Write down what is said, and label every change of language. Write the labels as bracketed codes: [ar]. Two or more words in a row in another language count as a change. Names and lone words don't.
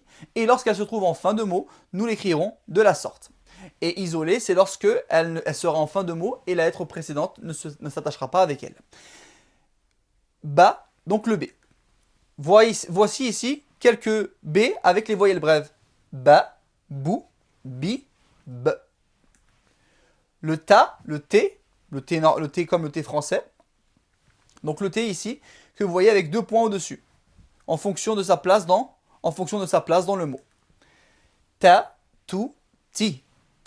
[fr] Et lorsqu'elle se trouve en fin de mot, nous l'écrirons de la sorte. Et isolée, c'est lorsque elle sera en fin de mot et la lettre précédente ne s'attachera pas avec elle. Ba, donc le B. Voici ici quelques B avec les voyelles brèves. [ar] Ba, bou, bi, b. [fr] Le ta, le T comme le T français. Donc le T ici, que vous voyez avec 2 points au-dessus, en fonction de sa place dans le mot. [ar] Ta, tu, ti. T.